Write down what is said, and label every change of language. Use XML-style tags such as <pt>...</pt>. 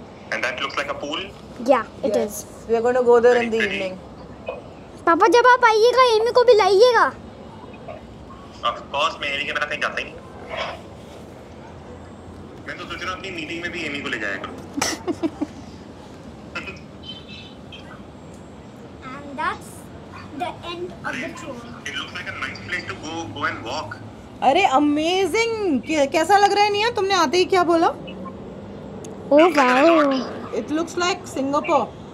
<en>And that looks like a pool? Yeah, it is. We are going to go there in the evening.</en> <hi>पापा जब आप आइएगा Amy को भी लाइएगा.</hi> <en>Of course,</en> <hi>मैं एमी के बिना कहीं जाता ही नहीं. मैं तो सोच रहा हूँ अपनी मीटिंग में भी एमी को ले जाया करूँ.</hi> <en>And that's the end of the tour. It looks like a nice place to go and walk.</en> <hi>अरे अमेजिंग. कैसा लग रहा है निया? तुमने आते ही क्या बोला?</hi> <en>Oh wow. It looks like Singapore.</en>